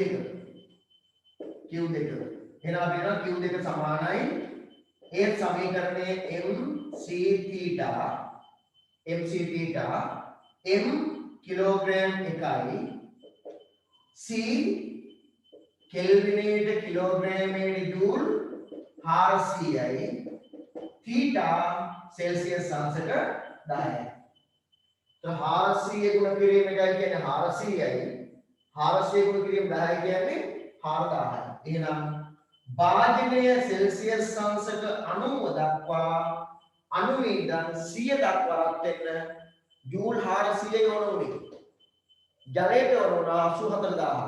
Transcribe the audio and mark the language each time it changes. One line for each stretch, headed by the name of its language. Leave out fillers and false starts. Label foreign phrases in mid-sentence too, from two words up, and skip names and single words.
Sinhala: Q2. එහෙනම් අපි කියනවා Q2 සමානයි ඒ සමීකරණයේ mc theta m කිලෝග්‍රෑම් එකයි c කෙල්විනේට කිලෝග්‍රෑමයට ජූල් 400යි theta සෙල්සියස් අංශක 10යි. ඒ 400 ගුණ කිරීම එකයි කියන්නේ 400යි 400 ගුණ කිරීම 10යි කියන්නේ 4000යි. එහෙනම් භාජනය සෙල්සියස් අංශක 90 දක්වා 90 ඉඳන් 100 දක්වා රත් වෙන්න ජූල් 400යි ඕන උනේ. ජලයට ඕන 84000.